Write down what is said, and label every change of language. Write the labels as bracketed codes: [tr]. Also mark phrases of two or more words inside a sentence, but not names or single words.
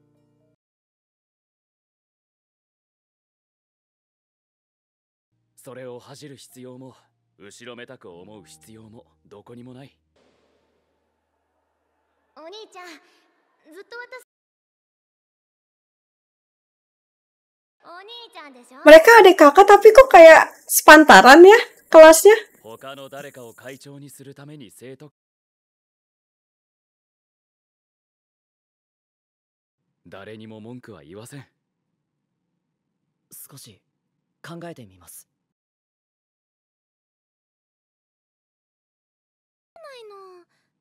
[ja] それを恥じる必要も後ろめたく思う必要もどこにもない。お兄ちゃん、ずっと私。お兄ちゃんでしょ。 [id] Mereka adik kakak tapi kok kayak sepantaran ya kelasnya? [ja] 他の誰かを会長にするために生徒。誰にも文句は言わせん。少し考えてみます。ないの。